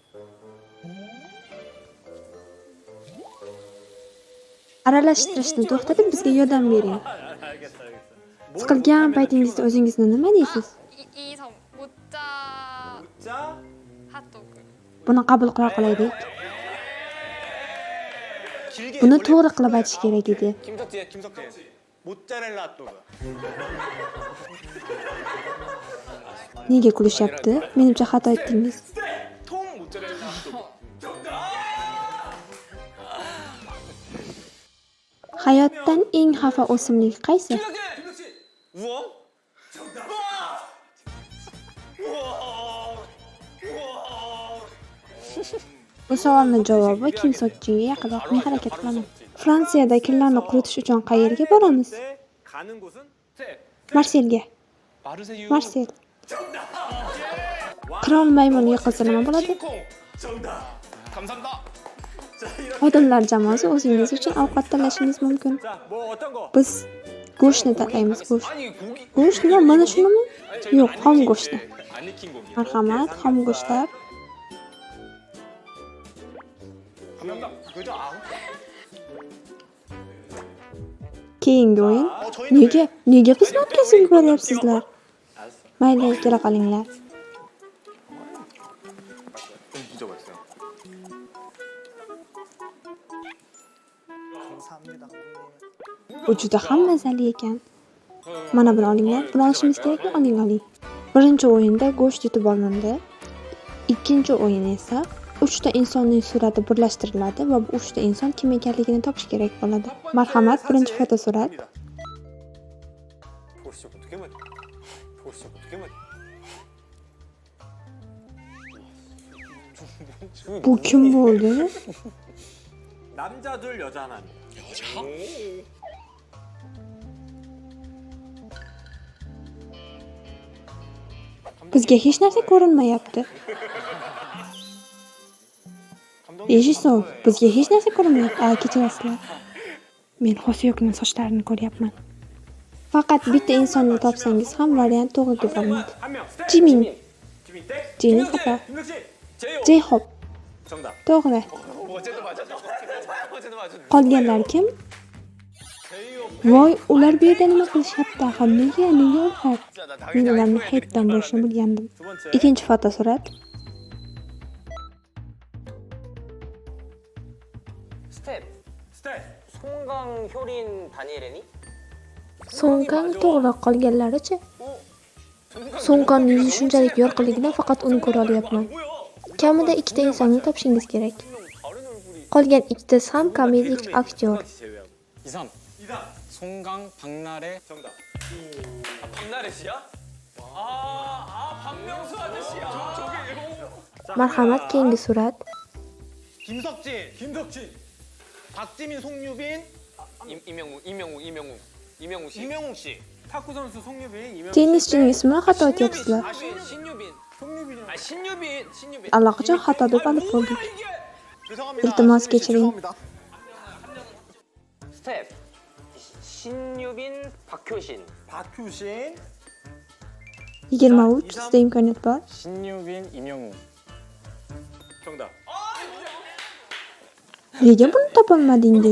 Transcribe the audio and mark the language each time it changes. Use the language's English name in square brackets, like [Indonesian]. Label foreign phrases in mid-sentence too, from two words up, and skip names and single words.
[Uzbek] Aralashtirishni to'xtatib bizga yordam bering. Siqilgan paytingizda o'zingizni nima deysiz? Buni qabul qila qolaylik. Buni to'g'ri qilib aytish kerak edi. [Korean] 모짜렐라 핫도그. [Uzbek] Nega kulishyapti? Menimcha xato aytdingiz. [Korean] 통 모짜렐라 핫도그. [Uzbek] Hayotdan eng xafa o'simlik qaysi? [Korean] 우엉? [Uzbek] Bu savolning javobi kim sochiga yaqinroq. Men harakat qilaman. Fransiyada kirlarni quritish uchun qayerga boramiz? [Korean] 가는 곳은 [Uzbek] Marselga. [Korean] 마르세유. [Uzbek] Marsel. Qirol maymun yiqilsa nima bo'ladi? [Korean] 정답. 감사합니다. [Uzbek] Odamlar jamoasi o'zingiz uchun ovqat tanlashingiz mumkin. [Korean] 자, 뭐 어떤 거? [Uzbek] Biz go'shtni tanlaymiz, go'sht. [Korean] 아니 고기. [Uzbek] Go'sht nima? Mana shunimi? Yo'q, xom go'shtni. [Korean] 안 익힌 고기. [Uzbek] Marhamat, xom go'shtlar. [Korean] 감사합니다. 그죠? 아. [Uzbek] Keyingi o'yin. Nega bizni o'tkazib yuboryapsizlar? Mayli, kela qolinglar. [Korean] 진짜 맛있어요. [Uzbek] Bu juda ham mazali ekan. Mana buni olinglar. Buni olishimiz kerakmi? Oling. Birinchi o'yinda go'sht yutib olindi. Ikkinchi o'yin esa 3 ta insonning surati birlashtiriladi va bu 3 ta inson kim ekanligini topish kerak bo'ladi. Marhamat, birinchi fotosurat. [Korean] 보시죠. 어떻게 맞? 보시죠. 어떻게 맞? [Uzbek] Bu kim bo'ldi? [Korean] 남자 둘 여자 하나. 여자? [Uzbek] Bizga hech narsa ko'rinmayapti. Eshitsin, bizga hech narsa ko'rinmayapti. Kechirasizlar. Men Hosyokning sochlarini ko'ryapman. Faqat bitta insonni topsangiz ham variant to'g'ri deb bo'lmaydi. [Korean] 한 명. Jimin. 지민 땡. [Uzbek] Jimin xato. [Korean] 김덕지. 제이홉. Jayhop. 정답. [Uzbek] To'g'ri. [Korean] 어제도 맞았어. 어제도 맞았어. [Uzbek] Qolganlar kim? Voy, ular bu yerda nima qilishyapti? Axir nega ular? Men ularni haytdan bo'lishini bilgandim. [Korean] 두 번째. [Uzbek] Ikkinchi fotosurat. [Korean] 스텝 스텝. 송강 효린 다니엘레니 [Uzbek] So'nggan to'g'ri, qolganlarichi? So'ngganning yuzi shunchalik yorqinligidan faqat uni ko'ra olyapman. Kamida 2 ta insonni topishingiz kerak. Qolgan ikkitasi ham komedik aktyor. [Korean] 이삼. 송강 박나래. 정답. 박나래 씨야? 박명수 아저씨야. [Uzbek] Marhamat, keyingi surat. [Korean] 김석진, 박지민, 송유빈, 이명웅 씨. 탁구 선수 송유빈, 이명웅 씨. [Uzbek] Tennischining ismini xato aytyapsizlar. [Korean] 신유빈. [Uzbek] Allaqachon xato deb olib bo'ldik. [Korean] 죄송합니다. 일트마스 송유빈 씨, 개체링. 죄송합니다. 스텝. 신유빈, 박효신. 박효신, [Uzbek] 23 sizda imkoniyat bor. [Korean] 신유빈, 이명웅. 정답. [Uzbek] Nega buni topolmadingiz?